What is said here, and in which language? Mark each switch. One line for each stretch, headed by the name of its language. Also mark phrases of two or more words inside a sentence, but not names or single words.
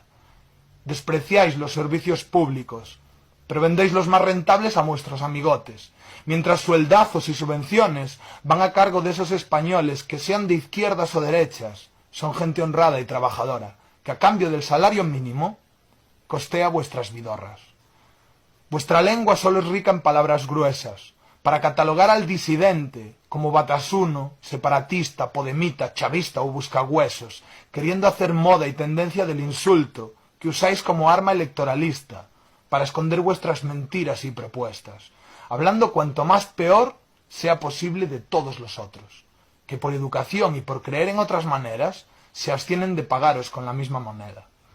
Spanish: Despreciáis los servicios públicos, pero vendéis los más rentables a vuestros amigotes, mientras sueldazos y subvenciones van a cargo de esos españoles que, sean de izquierdas o derechas, son gente honrada y trabajadora, que a cambio del salario mínimo costea vuestras vidorras. Vuestra lengua solo es rica en palabras gruesas, para catalogar al disidente como batasuno, separatista, podemita, chavista o buscahuesos, queriendo hacer moda y tendencia del insulto que usáis como arma electoralista, para esconder vuestras mentiras y propuestas, hablando cuanto más peor sea posible de todos los otros, que por educación y por creer en otras maneras se abstienen de pagaros con la misma moneda.